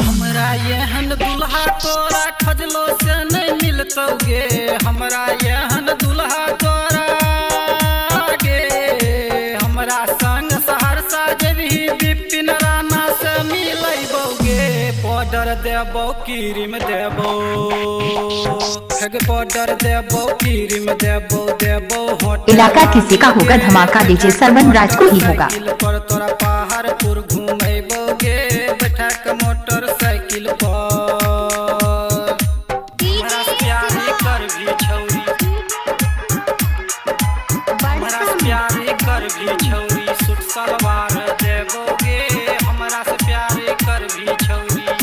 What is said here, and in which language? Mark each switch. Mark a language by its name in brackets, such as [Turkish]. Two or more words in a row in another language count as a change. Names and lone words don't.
[Angika] हमरा एहन दुल्हा तोरा खजलो से नहीं मिलतोगे, हमरा एहन दुल्हा तोरा गे, हमरा संग सहरसा जेबही बिपिन राणा से मिलैबोगे। पाउडर देबो क्रीम देबो, पाउडर देबो क्रीम देबो, देबो। [Hindi] इलाका किसी का होगा धमाका, डीजे सरवन राज को ही होगा। [Angika] पर तोरा पहाड़पुर घूमेबोगे, बैठक मोटरसाइकिल पर, हमरा से प्यार कर भी छौरी, हमरा से प्यार कर भी छौरी, सूट सलवार देबोगे, हमरा से प्यार कर भी छौरी।